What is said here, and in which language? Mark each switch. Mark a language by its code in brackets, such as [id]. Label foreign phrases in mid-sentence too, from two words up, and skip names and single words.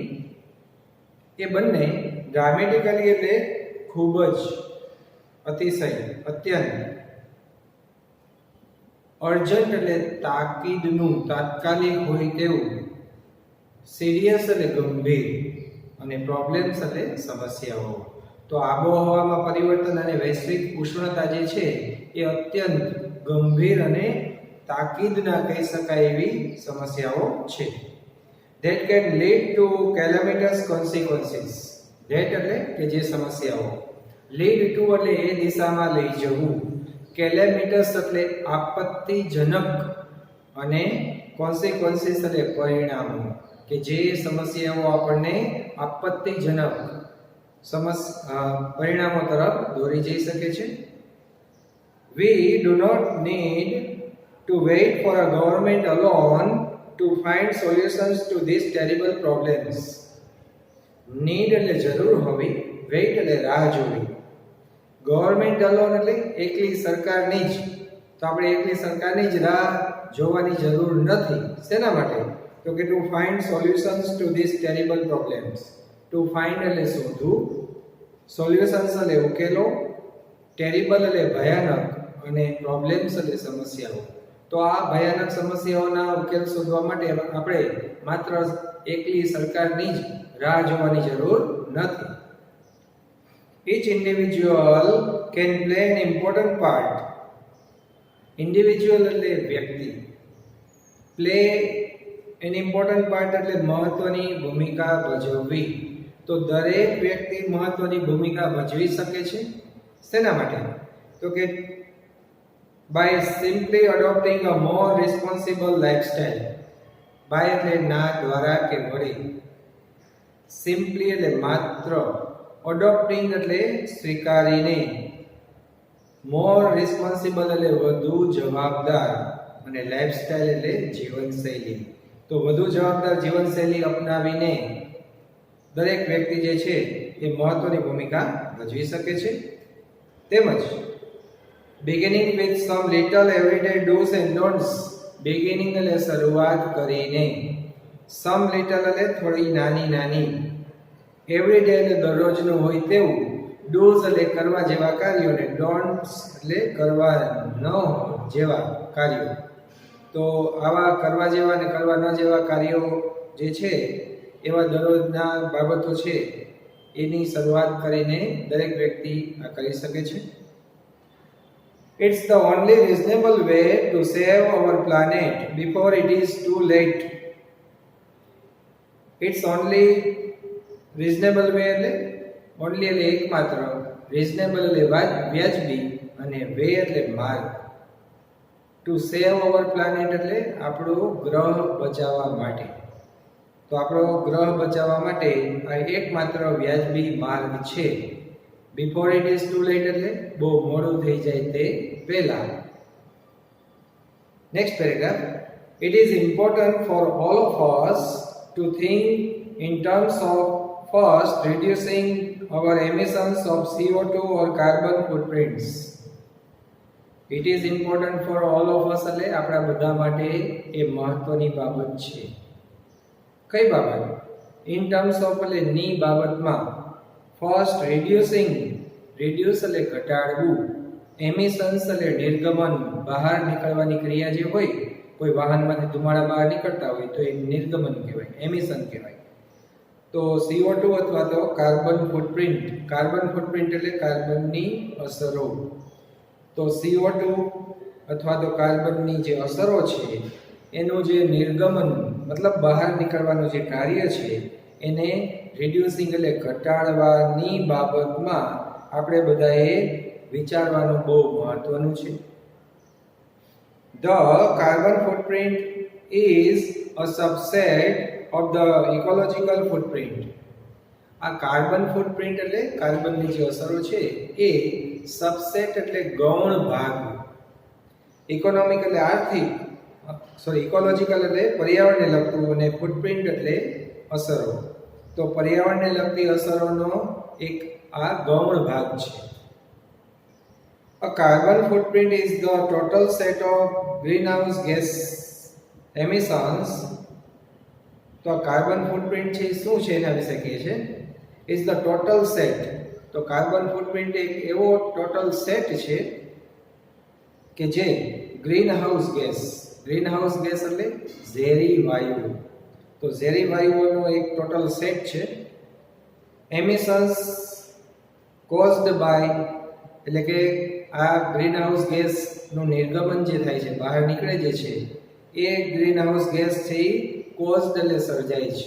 [gu] એ બંને ડ્રામેટિકલી એટલે ખૂબ જ, અતિશય, અત્યંત, અર્જન્ટ એટલે તાકીદનું, તાત્કાલિક હોય તેવું, સિરિયસ એટલે ગંભીર, અને પ્રોબ્લેમ્સ એટલે સમસ્યાઓ. તો આબોહવામાં પરિવર્તન અને વૈશ્વિક ઉષ્ણતા જે છે એ અત્યંત ગંભીર અને તાકીદના કહી શકાય એવી સમસ્યાઓ છે. [en] that can lead to calamitous consequences. [gu] that એટલે કે જે સમસ્યાઓ, [en] lead to [gu] એટલે એ દિશામાં લઈ જવું, calamitous એટલે આપત્તિજનક, અને consequences એટલે પરિણામો, કે જે સમસ્યાઓ આપણને આપત્તિજનક પરિણામો તરફ દોરી જઈ શકે છે. [en] We do not need to wait for a government alone to find solutions to these terrible problems. [gu] Need એટલે જરૂર હોવી, wait એટલે રાહ જોવી. [en] government alone [gu] એટલે એકલી સરકારની જ. તો આપણે એકલી સરકારની જ રાહ જોવાની જરૂર નથી. શેના માટે? તો કે [en] to find solutions to these terrible problems. to find [gu] એટલે શોધવું, સોલ્યુશન્સ એટલે ઉકેલો, ટેરિબલ એટલે ભયાનક, અને પ્રોબ્લેમ્સ એટલે સમસ્યાઓ. તો આ ભયાનક સમસ્યાઓના ઉકેલ શોધવા માટે આપણે માત્ર એકલી સરકારની જ રાહ જોવાની જરૂર નથી. [en] Each individual can play an important part. [gu] ઇન્ડિવિજ્યુઅલ એટલે વ્યક્તિ, [en] play an important part [gu] એટલે મહત્વની ભૂમિકા ભજવવી. તો દરેક વ્યક્તિ મહત્વની ભૂમિકા ભજવી શકે છે. શેના માટે? તો કે [en] by simply adopting a more responsible lifestyle. [gu] by એટલે ના, દ્વારા કે વળી. simply એટલે માત્ર, adopting એટલે સ્વીકારીને, [en] more responsible [gu] એટલે વધુ જવાબદાર, અને lifestyle એટલે જીવનશૈલી. તો વધુ જવાબદાર જીવનશૈલી અપનાવીને દરેક વ્યક્તિ જે છે એ મહત્વની ભૂમિકા ભજવી શકે છે. [en] તેમજ beginning with some little everyday do's and don'ts. [gu] beginning એટલે શરૂઆત કરીને, [en] some little [gu] એટલે થોડી નાની, everyday એટલે દરરોજનું હોય તેવું, do's એટલે કરવા જેવા કાર્યો, અને don'ts એટલે કરવા ન જેવા કાર્યો. તો આવા કરવા જેવા અને કરવા ન જેવા કાર્યો જે છે એવા દરરોજના બાબતો છે એની શરૂઆત કરીને દરેક વ્યક્તિ આ કરી શકે છે. [en] It's the only reasonable way to save our planet before it is too late. It's only reasonable way [gu] એટલે only એટલે એકમાત્ર, reasonable એટલે વ્યાજબી, અને way એટલે માર્ગ. [en] To save our planet [gu] એટલે આપણો ગ્રહ બચાવવા માટે. તો આપણો ગ્રહ બચાવવા માટે આ એકમાત્ર વ્યાજબી માર્ગ છે. [en] Before it is too late [gu] એટલે બહુ મોડું થઈ જાય તે પહેલા. [en] Next paragraph. It is important for all of us to think in terms of first reducing our emissions of CO2 or carbon footprints. It is important for all of us. [gu] એટલે આપણા બધા માટે એ મહત્વની બાબત છે. કઈ બાબત? [en] in terms of [gu] એટલે ની બાબતમાં [en] first reducing, [gu] reduce એટલે ઘટાડવું, emissions એટલે નિર્ગમન, બહાર નીકળવાની ક્રિયા જે હોય, કોઈ વાહનમાંથી ધુમાડા બહાર નીકળતા હોય તો એ નિર્ગમન કહેવાય, એમિશન કહેવાય. તો CO2 અથવા તો [en] carbon footprint, carbon footprint [gu] એટલે કાર્બનની અસરો. તો CO2 અથવા તો કાર્બનની જે અસરો છે એનું જે નિર્ગમન મતલબ બહાર નીકળવાનું જે કાર્ય છે એને રિડ્યુસિંગ એટલે ઘટાડવાની બાબતમાં આપણે બધાએ વિચારવાનું બહુ મહત્વનું છે. [en] The carbon footprint is a subset of the ecological footprint. [gu] આ [en] carbon footprint [gu] એટલે કાર્બનની જે અસરો છે એ સબસેટ એટલે ગૌણ ભાગ, ઇકોનોમિક એટલે આર્થિક, ઇકોલોજીકલ એટલે પર્યાવરણને લગતું, અને ફૂટપ્રિન્ટ એટલે અસરો. તો પર્યાવરણને લગતી અસરોનો એક આ ગૌણ ભાગ છે. [en] A carbon footprint is the total set of greenhouse gas emissions. [gu] તો [en] carbon footprint [gu] છે શું છે એના વિશે કહે છે, [en] is the total set. [gu] તો [en] carbon footprint [gu] એક એવો [en] total set [gu] છે કે જે [en] greenhouse gas, greenhouse gas [gu] એટલે ઝેરી વાયુ, તો ઝેરી વાયુઓનો એક [en] total set [gu] છે. [en] emissions caused by [gu] એટલે કે આ ગ્રીનહાઉસ ગેસનું નિર્ગમન જે થાય છે, બહાર નીકળે જે છે એ [en] greenhouse gas [gu] છે એ કોઝડ એટલે સર્જાય છે.